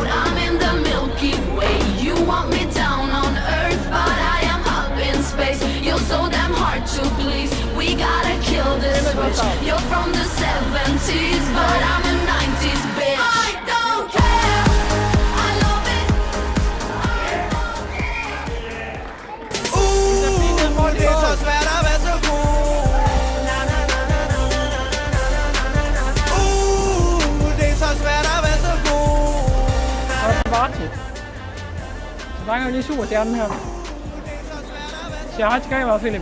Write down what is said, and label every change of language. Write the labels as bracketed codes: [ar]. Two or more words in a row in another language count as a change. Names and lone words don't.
[en] I'm in the Milky Way. You want me down on Earth, but I am up in space. You're so damn hard to please. We gotta kill this switch. You're from the 70s, but I'm a 90s bitch. I don't care. I love it. [da] Det er så svært at være så god. Det er så svært at være så god. Og Svarti. Så fanger vi lige superstjernen her. Sig hej til kameraet, Philip.